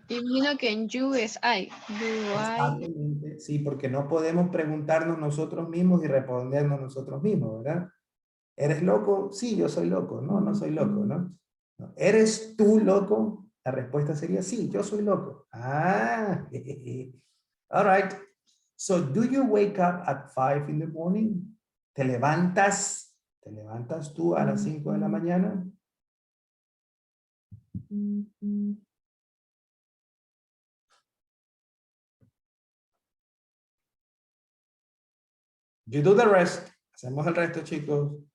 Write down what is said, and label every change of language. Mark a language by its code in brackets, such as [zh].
[es] Imagino que en you es I. [en] Do I? [es] Exactamente. Sí, porque no podemos preguntarnos nosotros mismos y respondernos nosotros mismos, ¿verdad? ¿Eres loco? Sí, yo soy loco. No, no soy loco, ¿no? No. ¿Eres tú loco? La respuesta sería sí, yo soy loco. [en] Ah, all right. So, do you wake up at 5 in the morning? [es] ¿Te levantas tú a las 5 de la mañana? [en] You do the rest. [es] Hacemos el resto, chicos.